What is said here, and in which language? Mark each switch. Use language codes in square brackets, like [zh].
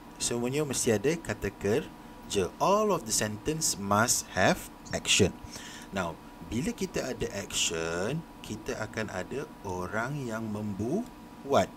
[ms] Semuanya mesti ada kata kerja. [en] All of the sentence must have action. [ms] Now, bila kita ada action, kita akan ada orang yang membuat.